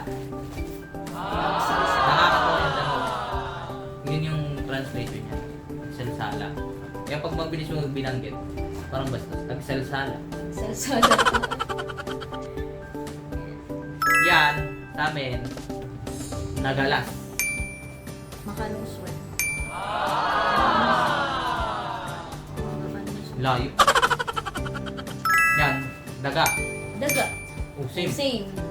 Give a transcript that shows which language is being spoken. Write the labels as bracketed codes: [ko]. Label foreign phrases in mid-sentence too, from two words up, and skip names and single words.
[tl] Nakakatawa yung tanong. Yun yung translation niya. Agsalsala. Kaya pag mabilis mo binanggit, parang bastos. Agsalsala. Agsalsala. Yan, sa amin, nagalas. Makaluswan. Layo. Yan, daga. Daga. Oh, same. Same.